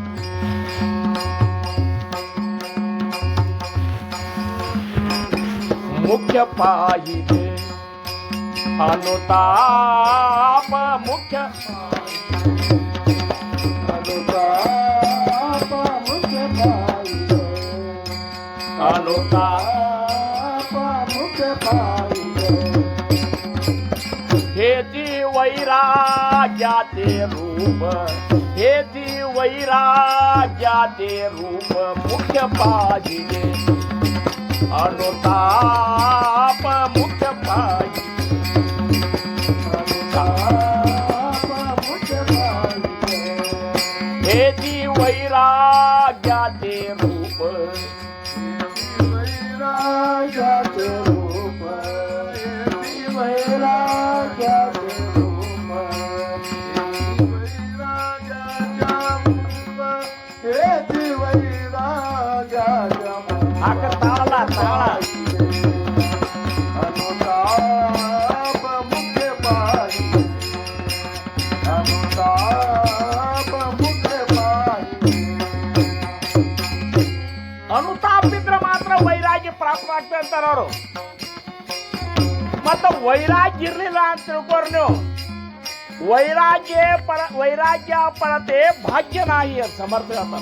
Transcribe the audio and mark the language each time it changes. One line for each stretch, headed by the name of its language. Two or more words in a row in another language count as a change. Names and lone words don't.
Marathi: मुख्य पाहिजे अनुताप, मुख्य अनुताप, मुख्य पाहिजे अनुताप, मुख्य पाहिजे. हेती वैराग्याते रूप, हेती वैराग्याते रूप, मुख्य पाहिजे अनुताप, मुख्य पाहिजे अनुताप, मुख्य पाहिजे. हेती वैराग्याते रूप, वैराग्याते रूप, वैराग्याते रूप, हेती वैराग्याते रूप. ताळला ताळा. अनुताप मुख्य पाहिजे, अनुताप मुख्य पाहिजे.
Kannada: ಅನುತಾಪ ಇದ್ರೆ ಮಾತ್ರ ವೈರಾಗ್ಯ ಪ್ರಾಪ್ತವಾಗ್ತದೆ ಅಂತಾರ ಅವರು. ಮತ್ತ ವೈರಾಗ್ಯ ಇರ್ಲಿಲ್ಲ ಅಂತ ತಿಳ್ಕೋರ್ ನೀವು.
Marathi: वैराग्य परते भाग्य नाही
Kannada: ಅಂತ ಸಮರ್ಥ ಹೇಳ್ತಾರ.